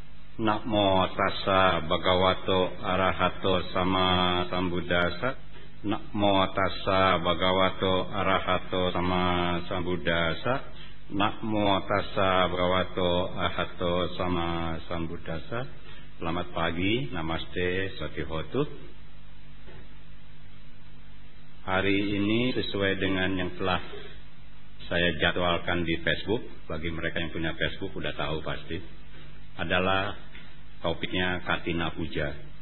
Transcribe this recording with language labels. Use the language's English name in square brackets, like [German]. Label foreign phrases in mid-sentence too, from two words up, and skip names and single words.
[Pali] Namo tassa bhagavato arahato sama sambuddhassa. Namo tassa bhagavato arahato sama sambuddhassa. Namo tassa bhagavato arahato sama sambuddhassa. [Indonesian] Selamat pagi, namaste, satihotu. Hari ini sesuai dengan yang telah saya jadwalkan di Facebook. Bagi mereka yang punya Facebook udah tahu pasti. Adalah topiknya Katina Puja.